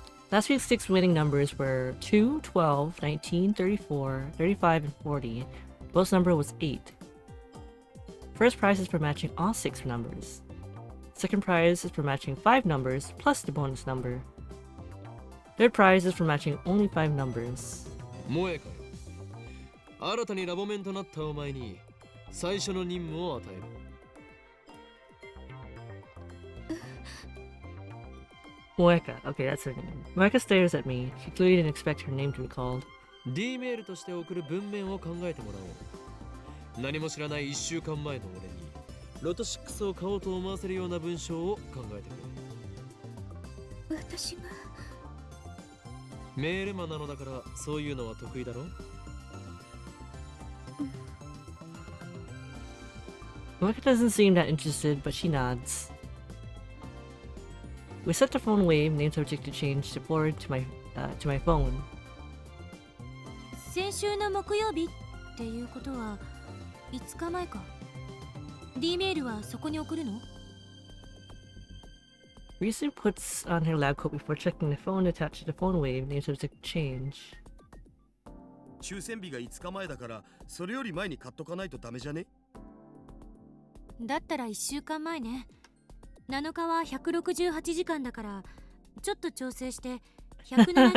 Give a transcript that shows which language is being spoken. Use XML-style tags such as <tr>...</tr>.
<en>Last week's 6 winning numbers were 2, 12, 19, 34, 35, and 40. The bonus number was 8. First prize is for matching all 6 numbers. Second prize is for matching 5 numbers plus the bonus number. Third prize is for matching only 5 numbers.</en> <ja>新たにラボメンとなったお前に最初の任務を与える。</ja> <en>Moeka, okay, that's her name. Moeka stares at me. She clearly didn't expect her name to be called.</en> <ja>D メールとして送る文面を考えてもらおう。何も知らない1週間前の俺にロト6を買おうと思わせるような文章を考えてくれ。私がメールマンなのだからそういうのは得意だろ。</ja> <en>Moeka doesn't seem that interested, but she nods. We set the phone wave, name subject to change, to forward to my phone.</en> <ja>先週の木曜日っていうことは5日前か。 D メールはそこに送るの？</ja> <en>Risu puts on her lab coat before checking the phone attached to the phone wave, name subject to change.</en> <ja>抽選日が5日前だからそれより前に買っとかないとダメじゃね？だったら1週間前ね。 7日は168時間だからちょっと調整して170</ja>